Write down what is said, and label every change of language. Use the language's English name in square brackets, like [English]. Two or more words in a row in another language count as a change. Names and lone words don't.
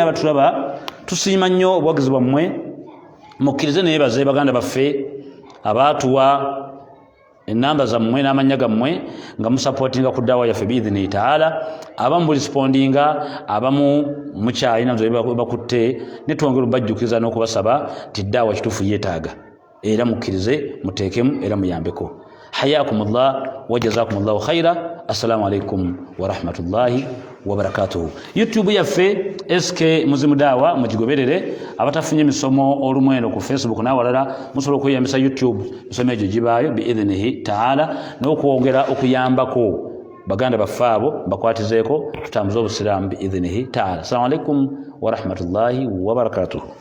[Ganda] abatulaba tusiima nnyo obuwagizi bwammwe mukkirize neyebaze baganda baffe abaatuwa enamba zammwe n'amannya gammwe nga musapootinga ku ddawa yaffe [Arabic] بإذنه تعالى [Ganda] abamu bulispondinga abamu mukyalina nzo bakutte netwongera obajjukiza n'okubasaba nti ddaawa kituufu yeetaaga era mukkirize muteekemu era muyambeko [Arabic] حياكم الله و جزاكم الله خيرا السلام عليكم و رحمة الله و بركاته [Ganda] YouTube yaffe SK Muzimu Daawa mugigoberere abatafunye emisomo olumwendo ku Facebook n'awalala musobola okuyambisa YouTube misomo egyo gibaayo [Arabic] بإذنه تعالى [Ganda] n'okwongera okuyambako baganda baffe abo bakwatizeeko tutambuze obusiraamu [Arabic] بإذنه تعالى السلام عليكم و رحمة الله و بركاته